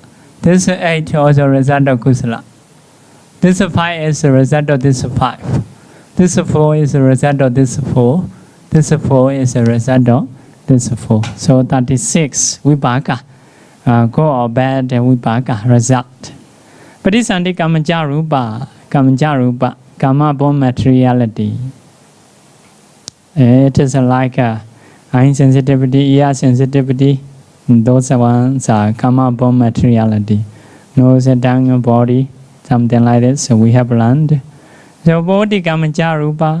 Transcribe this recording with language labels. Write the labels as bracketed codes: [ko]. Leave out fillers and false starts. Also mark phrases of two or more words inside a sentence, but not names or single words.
[en] This 8 also a result of kusala. This 5 is a result of this 5. This 4 is a result of this 4. This 4 is a result of this 4. So 36 vipaka. Good or bad vipaka result. [pi] Patisandhi kammajarupa, [en] kamma born materiality. It is like eye sensitivity, ear sensitivity. Those ones are kamma born materiality. Nose, tongue, body, something like this. So we have learned. So [pi] bodhi kammajarupa.